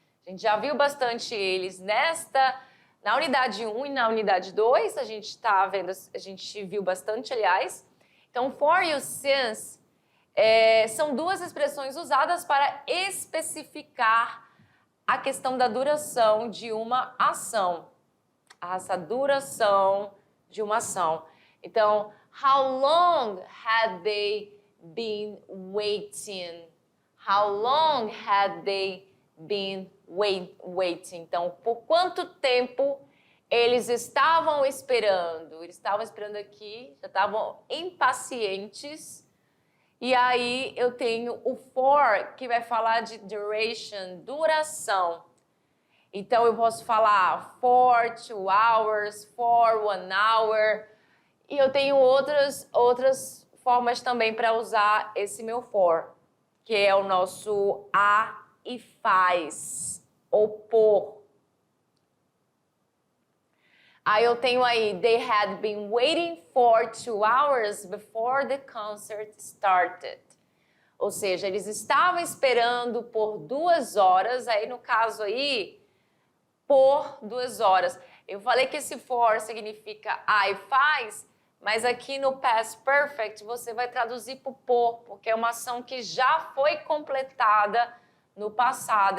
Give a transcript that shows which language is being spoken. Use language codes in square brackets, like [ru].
[pt] A gente já viu bastante eles na unidade 1 e na unidade 2, a gente viu bastante, aliás. Então, for you since são duas expressões usadas para especificar a questão da duração de uma ação. Essa duração de uma ação. [en] Então, how long had they been waiting? How long had they been waiting? [pt] Então, por quanto tempo eles estavam esperando? Eles estavam esperando aqui, já estavam impacientes. E aí eu tenho o for, que vai falar de duration, duração. Então eu posso falar [en] for 2 hours, for 1 hour. [pt] E eu tenho outras formas também para usar esse meu for, que é o nosso a e faz, ou por. Aí eu tenho aí, [en] they had been waiting for 2 hours before the concert started. [pt] Ou seja, eles estavam esperando por 2 horas, aí no caso aí, por 2 horas. Eu falei que esse for significa I faz, mas aqui no past perfect você vai traduzir por, porque é uma ação que já foi completada no passado.